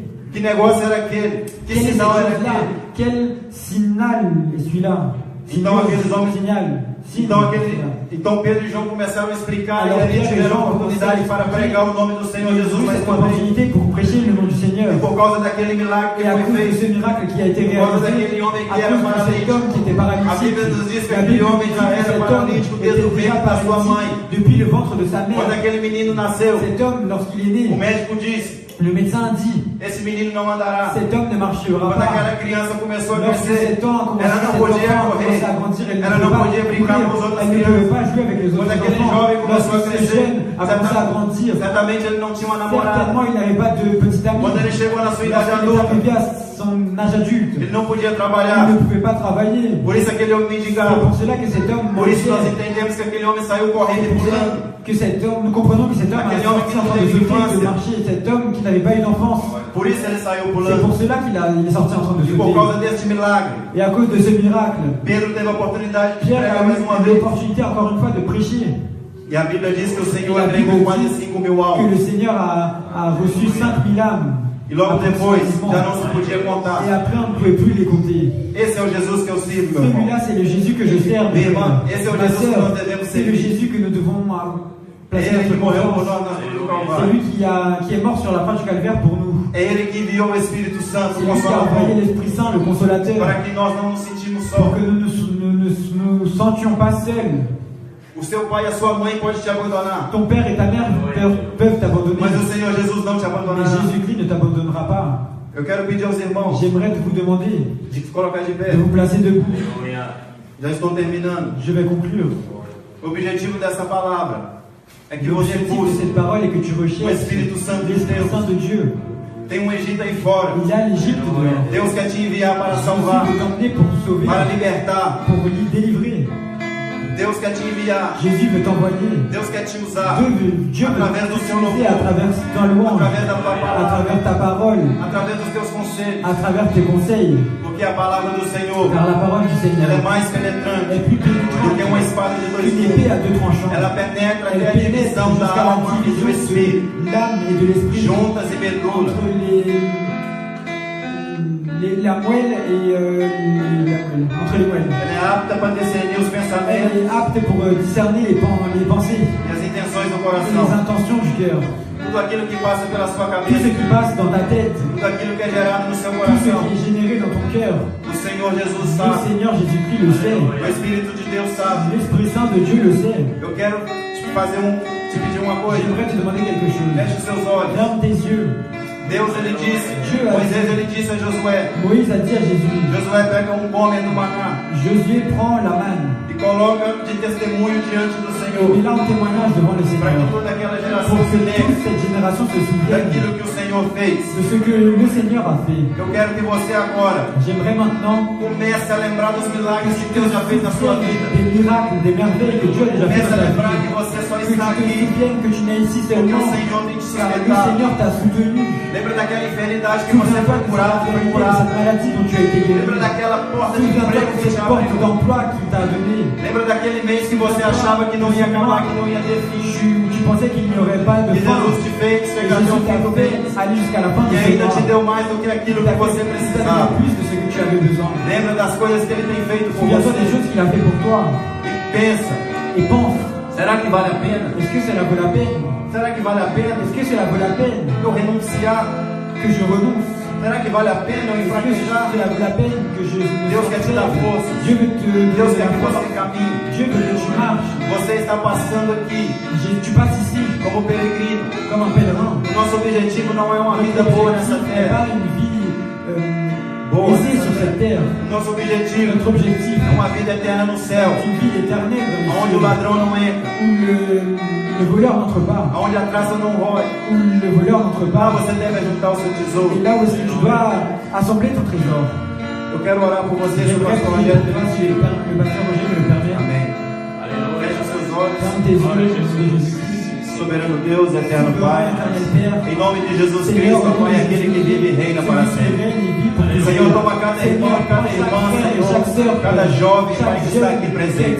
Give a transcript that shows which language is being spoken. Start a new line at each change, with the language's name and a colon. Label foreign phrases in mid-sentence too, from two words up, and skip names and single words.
Portuguese: Que negócio era aquele? Que
French: Quel est
Portuguese: sinal era
French: celui-là?
Portuguese: aquele?
French: Quel signal est celui-là?
Portuguese: Então aqueles homens,
French: Signal.
Portuguese: então Pedro e João começaram a explicar e
French: Alors,
Portuguese: ali
French: Pierre et
Portuguese: tiveram a
French: Jean
Portuguese: oportunidade para pregar o nome do Senhor
French: Ils ont
Portuguese: Jesus
French: eu
Portuguese: mais
French: cette
Portuguese: uma vez.
French: opportunité pour prêcher le nom du Seigneur.
Portuguese: E por causa daquele milagre que
French: Et à
Portuguese: foi
French: cause de
Portuguese: feito,
French: ce miracle qui a été
Portuguese: por causa
French: réalisé,
Portuguese: daquele homem
French: à
Portuguese: que era
French: cause de cet
Portuguese: paralítico,
French: homme qui était
Portuguese: a
French: paralysé,
Portuguese: Bíblia nos diz que
French: la
Portuguese: aquele
French: Bible
Portuguese: homem
French: dit
Portuguese: já
French: que
Portuguese: era
French: cet homme
Portuguese: paralítico
French: était
Portuguese: desde o
French: déjà
Portuguese: ventre da sua mãe.
French: paralysé depuis le ventre de sa
Portuguese: Quando
French: mère.
Portuguese: aquele menino nasceu,
French: Cet homme, lorsqu'il est
Portuguese: o
French: né,
Portuguese: médico disse:
French: le médecin dit,
Portuguese: esse menino não andará.
French: cet homme ne marchera
Portuguese: Quando
French: pas.
Portuguese: aquela criança começou a
French: Lorsque
Portuguese: crescer,
French: cet homme a commencé,
Portuguese: ela
French: cet
Portuguese: não
French: enfant
Portuguese: podia
French: a commencé
Portuguese: correr,
French: à grandir, elle
Portuguese: ela
French: ne
Portuguese: não
French: pouvait
Portuguese: podia
French: pas
Portuguese: brincar com os
French: courir,
Portuguese: outros
French: elle ne pouvait
Portuguese: crianças.
French: pas jouer avec les
Portuguese: Quando
French: autres
Portuguese: aquele
French: enfants.
Portuguese: jovem começou a
French: Lorsque ce
Portuguese: crescer,
French: jeune a commencé à grandir,
Portuguese: certamente ele não tinha uma namorada.
French: certainement il n'avait pas de petit ami.
Portuguese: Quando ele chegou na sua idade
French: Lorsqu'il est
Portuguese: adulta,
French: arrivé à son âge adulte,
Portuguese: ele não podia
French: il
Portuguese: trabalhar.
French: ne pouvait pas travailler.
Portuguese: Por isso aquele homem
French: C'est
Portuguese: mendigava.
French: pour cela que cet homme
Portuguese: Por isso nós
French: mendiait.
Portuguese: entendemos que aquele homem saiu correndo e pulando.
French: Que cet homme, nous comprenons que cet homme a
Portuguese: Aquele homem
French: sorti
Portuguese: que
French: en
Portuguese: não
French: train de
Portuguese: teve
French: sauter, de
Portuguese: infância.
French: marcher, cet homme qui n'avait pas eu d'enfance.
Portuguese: Por isso ele saiu
French: C'est
Portuguese: pulando.
French: pour cela il est sorti en train de
Portuguese: E por
French: sauter.
Portuguese: causa deste milagre,
French: Et à cause de ce miracle,
Portuguese: Pedro teve a oportunidade de
French: Pierre
Portuguese: pregar
French: a
Portuguese: mais uma
French: eu
Portuguese: vez.
French: l'opportunité encore une fois de prêcher.
Portuguese: E a Bíblia diz que o
French: Et
Portuguese: Senhor
French: la
Portuguese: agregou
French: Bible
Portuguese: quase
French: dit
Portuguese: 5.000
French: que
Portuguese: almas.
French: le Seigneur a reçu 5000 âmes.
Portuguese: E logo depois,
French: approximativement.
Portuguese: já não se podia contar.
French: Et après, on ne pouvait plus les compter.
Portuguese: Esse é o Jesus que eu sirvo, meu irmão.
French: Celui-là, c'est le Jésus que je sers.
Portuguese: Meu
French: mes
Portuguese: irmão,
French: frères.
Portuguese: esse é o
French: Ma
Portuguese: Jesus que
French: sœur,
Portuguese: nós devemos
French: c'est le
Portuguese: servir.
French: Jésus que nous devons placer
Portuguese: Ele que
French: notre
Portuguese: morreu por
French: confiance.
Portuguese: nós na cruz do
French: C'est
Portuguese: Calvário.
French: lui qui est mort sur la croix du Calvaire pour nous.
Portuguese: É Ele que enviou o Espírito Santo,
French: C'est
Portuguese: o
French: lui qui a envoyé
Portuguese: Consolador,
French: l'Esprit Saint, le Consolateur,
Portuguese: para que nós não nos sentimos
French: pour
Portuguese: só.
French: que nous ne nous sentions pas seuls.
Portuguese: O seu pai e a sua mãe podem te abandonar,
French: Ton père et ta mère peuvent t'abandonner,
Portuguese: mas o Senhor Jesus não te
French: mais
Portuguese: abandonará.
French: Jésus-Christ ne t'abandonnera pas.
Portuguese: Eu quero pedir aos irmãos
French: J'aimerais vous demander
Portuguese: de se colocar de
French: de
Portuguese: pé.
French: vous placer debout.
Portuguese: Já estou terminando.
French: Je vais conclure.
Portuguese: O objetivo dessa palavra é que você
French: L'objectif de
Portuguese: busque.
French: cette parole est que tu
Portuguese: O
French: recherches
Portuguese: Espírito Santo de
French: l'Esprit
Portuguese: Deus.
French: Saint de Dieu.
Portuguese: Tem um Egito aí fora.
French: Il y a l'Égypte dehors.
Portuguese: Deus quer te enviar para salvar,
French: Jésus veut t'emmener pour sauver,
Portuguese: para libertar.
French: pour délivrer.
Portuguese: Deus quer te enviar.
French: Jésus veut t'envoyer.
Portuguese: Deus quer te usar
French: Dieu veut
Portuguese: através do seu
French: t'utiliser à
Portuguese: louvor,
French: travers ta louange,
Portuguese: através da tua
French: à
Portuguese: palavra,
French: travers ta parole,
Portuguese: através dos teus conselhos,
French: à travers tes conseils.
Portuguese: porque a palavra do Senhor,
French: Car la parole du
Portuguese: ela
French: Seigneur
Portuguese: é mais
French: est
Portuguese: penetrante
French: plus
Portuguese: do que
French: pénétrante
Portuguese: uma espada de dois
French: qu'une épée
Portuguese: gumes.
French: à deux tranchants.
Portuguese: Ela penetra
French: Elle
Portuguese: até a
French: pénètre
Portuguese: divisão da
French: jusqu'à la
Portuguese: alma e do
French: division
Portuguese: espírito,
French: de l'âme et de l'esprit,
Portuguese: juntas e medula.
French: entre la moelle et entre les moelles.
Portuguese: Ela é apta para discernir os
French: Elle
Portuguese: pensamentos
French: est apte pour discerner les pensées
Portuguese: e as intenções do
French: et les
Portuguese: coração.
French: intentions du cœur.
Portuguese: Tudo aquilo que passa pela sua
French: Tout ce
Portuguese: cabeça,
French: qui passe dans ta tête,
Portuguese: tudo aquilo que é gerado no seu
French: tout ce
Portuguese: coração.
French: qui est généré dans ton cœur,
Portuguese: O Senhor Jesus
French: le
Portuguese: sabe,
French: Seigneur Jésus-Christ le sait.
Portuguese: o Espírito de Deus sabe.
French: L'Esprit Saint de Dieu le sait.
Portuguese: Eu quero te pedir uma coisa.
French: J'aimerais te demander quelque chose.
Portuguese: Feche os seus olhos.
French: Ferme tes yeux.
Portuguese: Deus ele disse, Moisés ele disse a Josué,
French: Moïse a dit à Jésus,
Portuguese: Josué pega um gômen do maná
French: Josué prend la manne
Portuguese: e coloca de testemunho diante do
French: et
Portuguese: Senhor,
French: met là en témoignage devant le
Portuguese: para que
French: Seigneur.
Portuguese: toda aquela geração
French: Pour
Portuguese: se
French: que
Portuguese: lembre
French: toute cette génération se souvienne
Portuguese: daquilo que o Senhor fez.
French: de ce que le Seigneur a fait.
Portuguese: Eu quero que você agora
French: J'aimerais maintenant
Portuguese: comece a lembrar dos milagres que Deus já fez na sua vida.
French: des miracles, des merveilles que Dieu a déjà fait
Portuguese: Comece a
French: dans ta
Portuguese: lembrar que
French: vie.
Portuguese: você só
French: Que tu
Portuguese: está
French: te
Portuguese: aqui
French: souviennes que tu n'es ici
Portuguese: porque
French: seulement
Portuguese: o Senhor tem te
French: car le
Portuguese: sustentado.
French: Seigneur t'a soutenu.
Portuguese: Lembra daquela enfermidade que você foi curado, foi
French: de
Portuguese: curado.
French: cette maladie dont tu as été guéri.
Portuguese: Lembra daquela porta de
French: Souviens-toi
Portuguese: emprego
French: de
Portuguese: que
French: cette
Portuguese: te
French: porte
Portuguese: abriu.
French: d'emploi qu'il t'a donné.
Portuguese: Lembra daquele mês que você achava que não ia acabar, que não ia ter fim.
French: Tu pensais qu'il n'y aurait pas de
Portuguese: Que
French: fin.
Portuguese: Jesus te fez
French: Et
Portuguese: chegar até o
French: Jésus t'a
Portuguese: fim do
French: fait
Portuguese: mês.
French: aller jusqu'à la fin de
Portuguese: E
French: ce
Portuguese: ainda te
French: mois.
Portuguese: deu mais do que aquilo que você
French: Il t'a
Portuguese: precisava.
French: donné plus de ce que tu avais besoin.
Portuguese: Lembra das coisas que Ele tem feito por
French: Souviens-toi des
Portuguese: você.
French: choses qu'il a fait pour toi.
Portuguese: E pensa,
French: Et pense,
Portuguese: será que vale a pena?
French: est-ce que cela vaut la peine?
Portuguese: Será que vale a pena
French: Est-ce que cela vaut la peine
Portuguese: eu renunciar
French: que je renonce
Portuguese: Será que vale a pena eu enfraquejar?
French: Cela vaut la peine que je me
Portuguese: Deus quer te dar força.
French: Dieu veut te
Portuguese: Deus
French: donner
Portuguese: quer
French: la
Portuguese: que
French: force.
Portuguese: você caminhe.
French: Dieu veut que tu marches.
Portuguese: Você está passando aqui
French: Tu passes ici
Portuguese: como peregrino.
French: comme un pèlerin.
Portuguese: O nosso objetivo não é uma vida boa nessa
French: N'est
Portuguese: terra.
French: pas une vie
Portuguese: Boa
French: aisée
Portuguese: nessa
French: sur cette
Portuguese: terra.
French: terre.
Portuguese: Nosso objetivo
French: Notre objectif
Portuguese: é uma vida eterna no céu,
French: est une vie éternelle dans les
Portuguese: onde o
French: cieux,
Portuguese: ladrão não entra,
French: où le voleur n'entre pas,
Portuguese: onde a traça não rói.
French: où le voleur n'entre
Portuguese: Lá
French: pas,
Portuguese: você deve juntar o seu
French: et
Portuguese: tesouro.
French: là où est-ce que tu dois assembler ton trésor.
Portuguese: Eu quero orar por você, se o
French: J'aimerais
Portuguese: pastor
French: prier
Portuguese: Rogério.
French: pour toi, si le pasteur Roger me le permet.
Portuguese: Amém. Feche os seus olhos.
French: Ferme tes yeux, Jésus-Christ.
Portuguese: Soberano Deus, eterno Pai.
French: Éternel Père,
Portuguese: Em nome de Jesus
French: Seigneur,
Portuguese: Cristo, Pai, aquele que vive e reina para
French: celui qui
Portuguese: sempre.
French: règne et vit pour toujours.
Portuguese: Senhor, toma cada irmão, cada irmã, Senhor, cada jovem, Pai, que está aqui presente.